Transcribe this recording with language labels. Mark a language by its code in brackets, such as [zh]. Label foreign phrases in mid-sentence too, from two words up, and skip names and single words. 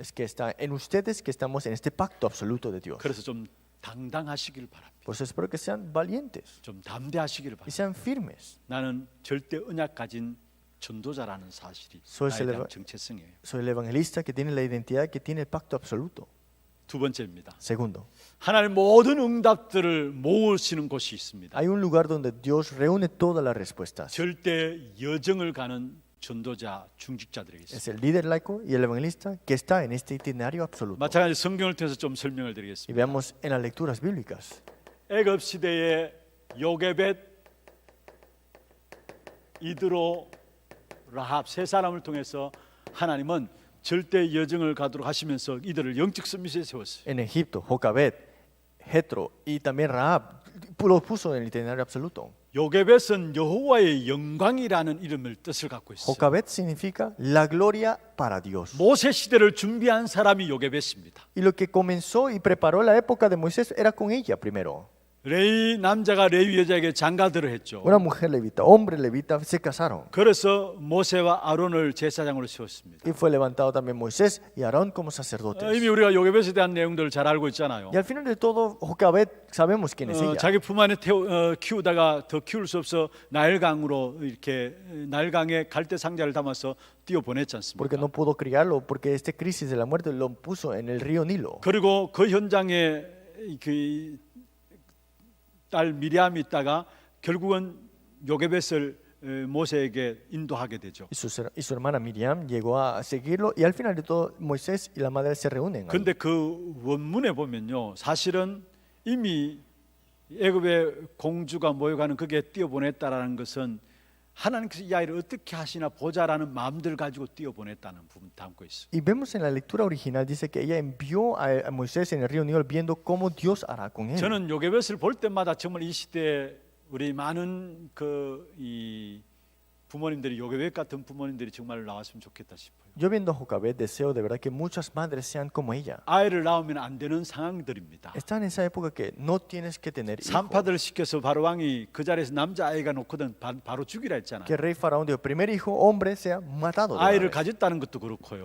[es] Es que está en ustedes que estamos en este pacto absoluto de Dios. [ko] 그래서 좀 당당하시길 바랍니다. [es] Por eso espero que sean valientes [ko] 좀 담대하시길 [es] y [ko] 바랍니다. [es] sean firmes. [ko] 나는 절대 언약 가진 전도자라는 사실이 [es] Soy [ko] 나에 대한 정체성이에요. [es] Soy el evangelista que tiene la identidad que tiene el pacto absoluto. [ko] 두 번째입니다. [es] Segundo, [ko] 하나님 모든 응답들을 모으시는 곳이 있습니다. [es] hay un lugar donde Dios reúne todas las respuestas. [ko] 절대 여정을 가는 전도자, 중직자들에게 있습니다. [es] Es el líder laico y el evangelista que está en este itinerario absoluto. [ko] 마찬가지 성경을 통해서 좀 설명을 [es] Y [ko] 드리겠습니다. [es] veamos en las lecturas bíblicas. [ko] 애굽 시대의 요게벳, 이드로, 라합 세 사람을 통해서 하나님은 절대 여정을 가도록 하시면서 이들을 영적 서밋에 세웠어요. [es] En Egipto, Jocabed, Jetro y también Rahab lo puso en el itinerario absoluto. [ko] 요게벳은 여호와의 영광이라는 이름을 뜻을 갖고 있어요. [es] Jocabed significa la gloria para Dios. [ko] 모세 시대를 준비한 사람이 요게벳입니다. [es] Y lo que comenzó y preparó la época de Moisés era con ella primero. [ko] 레위 남자가 레위 여자에게 장가들을 했죠. [es] Una mujer levita, hombre levita se casaron. [ko] 그래서 모세와 아론을 제사장으로 세웠습니다. [es] Y fue levantado también Moisés y Aarón como sacerdotes. [ko] 이미 우리가 요게벳에 대한 내용들을 잘 알고 있잖아요. [es] Y al final de todo, Jocabed sabemos quién es ella. [ko] 자기 품 안에 키우다가 더 키울 수 없어 나일강으로 이렇게 나일강에 갈대 상자를 담아서 띄워 보냈지 않습니까? [es] Porque no pudo criarlo, porque esta crisis de la muerte lo puso en el río Nilo. [ko] 그리고 그 현장에 그 딸 미리암이 있다가 결국은 요게벳을 모세에게 인도하게 되죠. [es] Y su hermana Miriam llegó a seguirlo y al final de todo Moisés y la madre se reúnen. ahí. [ko] 근데 그 원문에 보면요, 사실은 이미 애굽의 공주가 모여가는 거기에 띄어보냈다라는 것은 하나님께서 이 아이를 어떻게 하시나 보자라는 마음들 가지고 띄어보냈다는 부분 담고 있어요. [es] Y vemos en la lectura original, dice que ella envió a Moisés en el río Nilo viendo cómo Dios hará con él. [ko] 저는 요게벳을 볼 때마다 정말 이 시대에 우리 많은 이 부모님들이 요게벳 같은 부모님들이 정말 나왔으면 좋겠다 싶어요. [es] Yo viendo a Jocabet deseo de verdad que muchas madres sean como ella. [ko] 아이를 낳으면 안 되는 상황들입니다. [es] Están en esa época que no tienes que tener hijos. [ko] 산파들을 시켜서 바로 왕이 그 자리에서 남자 아이가 놓거든 바로 죽이라 했잖아요. [es] Que el rey faraón dijo, primer hijo hombre sea matado. de una [ko] 아이를 [es] vez. [ko] 가졌다는 것도 그렇고요.